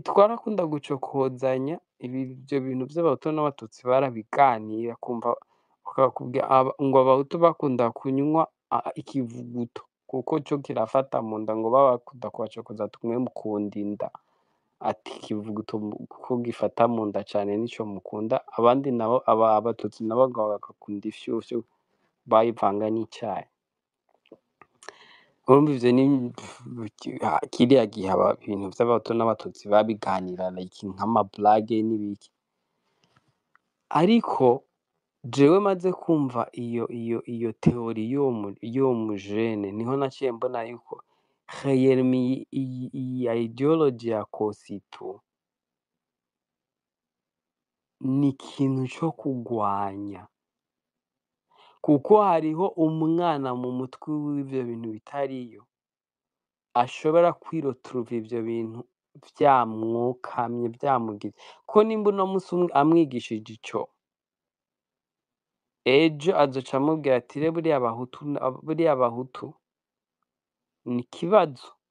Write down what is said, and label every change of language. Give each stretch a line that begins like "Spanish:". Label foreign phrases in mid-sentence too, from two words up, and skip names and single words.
Kinyarwanda: twarakunda gucokozanya ibyo bintu by'abahutu n'abatutsi barabiganira, kumva bakakubwira ngo abahutu bakunda kunywa ikivuguto kuko cyo kirafata mu nda, ngo baba bakunda kubacokoza tumwe mukunda inda, ati ikivuguto kuko gifata mu nda cyane nicyo mukunda, abandi nabo abatutsi nabo bagakunda ifyufyu bayivanga n'icyayi.
Rundi: Urumva ivyo ni kiriya gihe ibintu vy'abahutu n'abatutsi babiganira like nk'amablage n'ibiki. Ariko jewe maze kumva iyo teori y'uwo mujene, niho naciye mbona yuko réellement iyi ideology ya Kosito ni ikintu co kugwanya, kuko hariho umwana mu mutwe w'ivyo bintu bitariyo ashobora kwiretrouva ivyo bintu vyamwokamye vyamugize ko nimba uno musi amwigishije ico ejo azoca amubwira ati re buriya Abahutu ni ikibazo